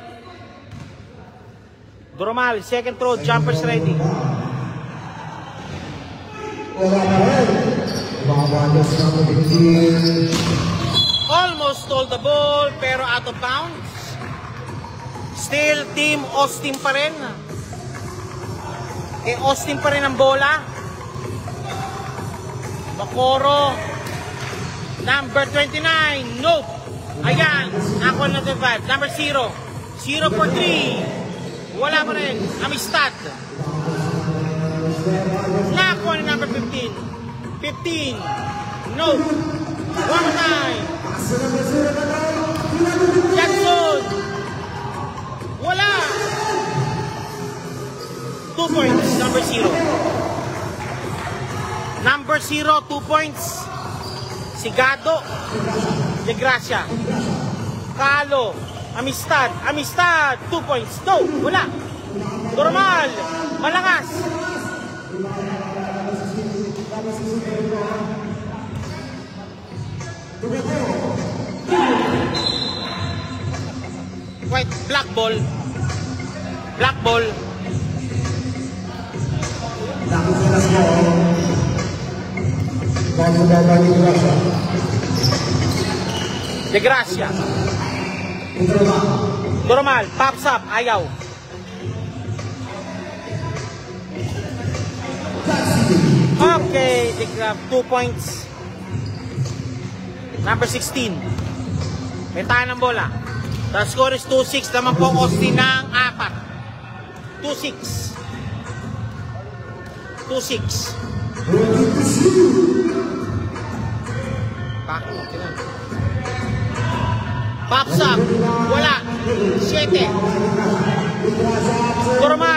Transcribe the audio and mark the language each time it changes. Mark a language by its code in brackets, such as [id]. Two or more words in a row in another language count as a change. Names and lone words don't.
[en] Doromal, second throw, jumpers ready. Almost stole the ball pero out of bounds. Still Team Austin [tl] pa rin. Austin pa rin ang bola. [en] Bakoro, number 29, nope. [tl] Ayan, ako na 5. [en] Number 0, 0 for 3. [tl] Wala pa rin. Amistad. Nakuha ni number 15. [en] 15. No. One more time. [tl] Jackson. Wala. [en] 2 points. Number 0. Number 0, 2 points. Sigado. De Gracia. Kalo. Amistad. Amistad. 2 points. No. Wala. [tl] Normal. Malakas. [en] White. Black ball. Black ball. De Gracia. Normal. Pops up. Ayaw. Okay. De Gracia. 2 points. [tl] Number 16. May tayo ng bola. [en] The score is 2-6. [tl] Naman po Austin ng 4. 2-6. [en] 2-6. Pops up. Wala. 7. Normal.